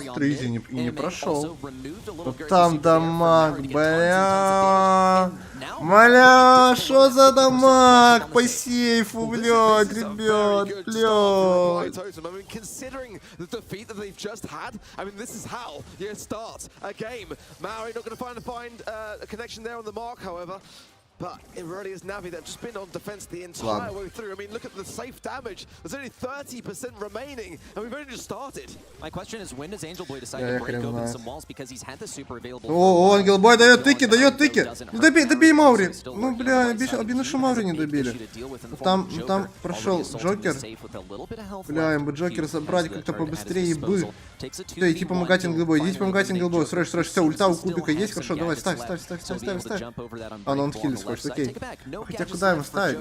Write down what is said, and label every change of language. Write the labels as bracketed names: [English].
[Russian] Стризи и не прошел. Там дамаг, бля. Бля, что за дамаг по сейфу, блядь, ребят, блядь. [English] Maori not going to find a connection there on the mark, however. But it really is Navi that have just been on defense the entire way through. I mean, look at the safe damage. There's only 30% remaining, and we've only just started. My question is, when does Angel Boy decide to break open some walls because he's had the super available? [Russian] О, Ангел Бой дает тыки. Добей Маури. Ну, бля, обидно, что Маури не добили. Там прошел Джокер. Бля, им бы Джокера забрать как-то побыстрее бы. Да, иди помогать Ангел Бой, срочно. Все, ульта у кубика есть, хорошо, давай, ставь. А, ну он хилит хочет, окей. Хотя куда ему ставить?